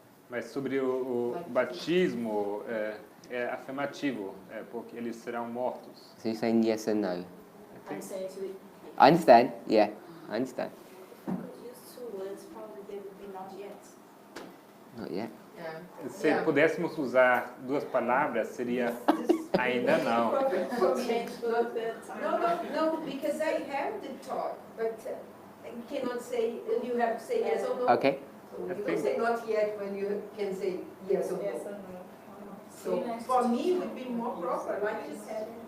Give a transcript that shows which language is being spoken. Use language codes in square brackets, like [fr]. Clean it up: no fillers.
[pt] Mas sobre o batismo, é afirmativo, porque eles serão mortos. [en] So you're saying yes and no? I'm saying to I understand, yeah, I understand. Use two words, probably they would be not yet. Not yet. Yeah. [pt] Se pudéssemos usar duas palavras, seria ainda não. [en] No, because I have the thought, but I cannot say, you have to say yes or no. Okay. So you can say not yet when you can say yes or no. So for me, it would be more proper, like you said.